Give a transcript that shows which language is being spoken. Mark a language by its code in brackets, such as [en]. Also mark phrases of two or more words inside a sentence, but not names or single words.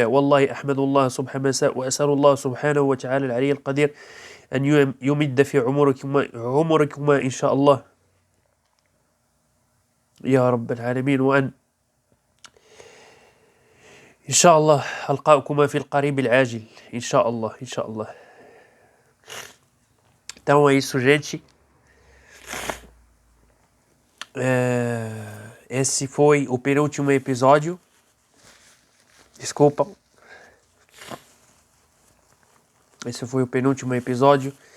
[ar] والله أحمد الله صبح مساء، وأسأل الله سبحانه وتعالى العلي القدير أن يمد في عمركما إن شاء الله يا رب العالمين، وأن إن شاء الله ألقاكما في القريب العاجل إن شاء الله إن شاء الله. [pt] Então é isso, gente. Esse foi o penúltimo episódio. Desculpa. Esse foi o penúltimo episódio.